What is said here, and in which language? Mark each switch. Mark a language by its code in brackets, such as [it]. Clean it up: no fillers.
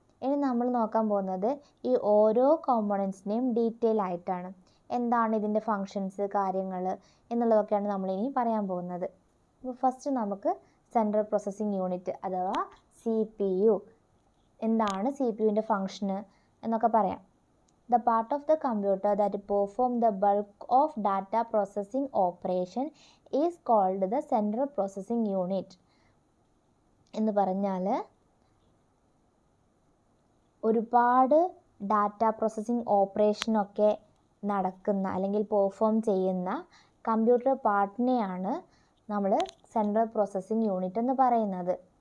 [ml] ഇനി നമ്മൾ നോക്കാൻ പോകുന്നത് ഈ ഓരോ കോമ്പണൻസിനെയും ഡീറ്റെയിൽ ആയിട്ടാണ്. എന്താണ് ഇതിൻ്റെ ഫങ്ഷൻസ്, കാര്യങ്ങൾ എന്നുള്ളതൊക്കെയാണ് നമ്മളിനി പറയാൻ പോകുന്നത്. അപ്പോൾ ഫസ്റ്റ് നമുക്ക് സെൻട്രൽ പ്രോസസ്സിംഗ് യൂണിറ്റ് അഥവാ CPU. എന്താണ് CPU-ൻ്റെ ഫങ്ഷന് എന്നൊക്കെ പറയാം. [en] The part of the computer that perform the bulk of data processing operation is called the central processing unit. [ml] എന്ന് പറഞ്ഞാൽ ഒരുപാട് ഡാറ്റ പ്രോസസ്സിംഗ് ഓപ്പറേഷനൊക്കെ നടക്കുന്ന അല്ലെങ്കിൽ പെർഫോം ചെയ്യുന്ന കമ്പ്യൂട്ടർ പാർട്ടിനെയാണ് നമ്മൾ സെൻട്രൽ പ്രോസസ്സിംഗ് യൂണിറ്റ് എന്ന് പറയുന്നത്.